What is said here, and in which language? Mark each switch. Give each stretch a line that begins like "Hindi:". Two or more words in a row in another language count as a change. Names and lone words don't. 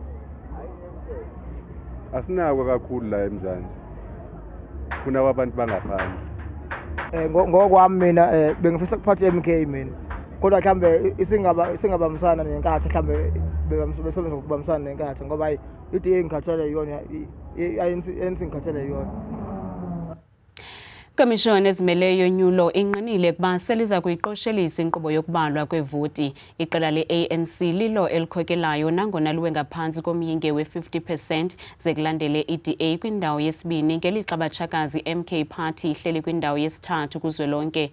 Zulu: Asinako kakhulu la eMzansi, kuna abantu bangaphandle. Ngokwami mina bengifisa kuphatha iMK mina, kodwa mhlambe isingabambisana nenkathi mhlambe besebenza ngokubambisana nenkathi ngoba iDA ngikhathele yona ANC ngikhathele yona.
Xhosa: Ikomishoni ezimeleyo yonyulo inqinile kuba seliza kuyiqoshelisa inkqubo yokubalwa kwevoti. Iqela le-ANC lilo elikhokelayo nangona liwe ngaphansi komyinge we-50% zekulandele iDA kwindawo yesibini ngelixa abatshakazi MK Party ihleli kwindawo yesithathu kuzwelonke.